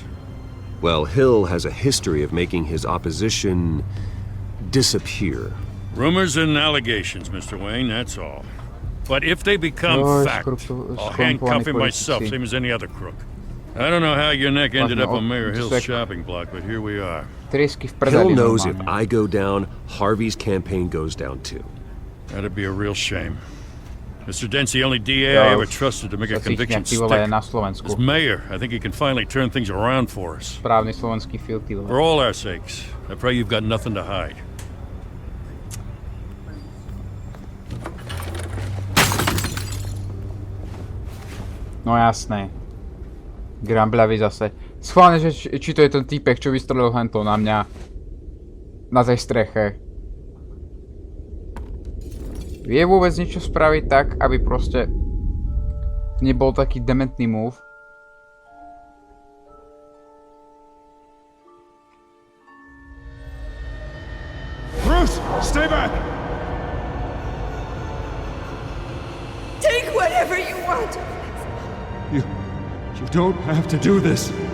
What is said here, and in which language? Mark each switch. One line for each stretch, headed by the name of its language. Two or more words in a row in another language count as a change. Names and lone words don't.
English: Well, Hill has a history of making his opposition disappear. Rumors and allegations, Mr. Wayne, that's all. But if they become Oh, fact,
Slovak: skorumpovaní
English: I'll handcuff him myself,
Slovak: politici.
English: same as any other crook. I don't know how your neck ended up
Slovak: Vlastne
English: on Mayor Hill's
Slovak: odsek.
English: shopping block, but here we are.
Slovak: Trisky v
English: Hill
Slovak: prdeli
English: knows if
Slovak: normálne.
English: I go down, Harvey's campaign goes down too. That'd be a real shame. Mr. Dent's the only DA
Slovak: Ja
English: I ever
Slovak: už
English: trusted to make a
Slovak: sa cítim,
English: conviction
Slovak: jak ty vole
English: stick.
Slovak: na Slovensku.
English: As mayor, I think he can finally turn things around for us.
Slovak: Správny slovenský feel, ty
English: For
Slovak: vole.
English: all our sakes, I pray you've got nothing to hide.
Slovak: No jasné. Grambľavý zase. Schválne, že či to je ten týpek, čo vystrelil hento na mňa. Na tej streche. Vie vôbec niečo spraviť tak, aby proste nebol taký dementný move?
English: Bruce, stay back! Take whatever you want. You don't have to do this.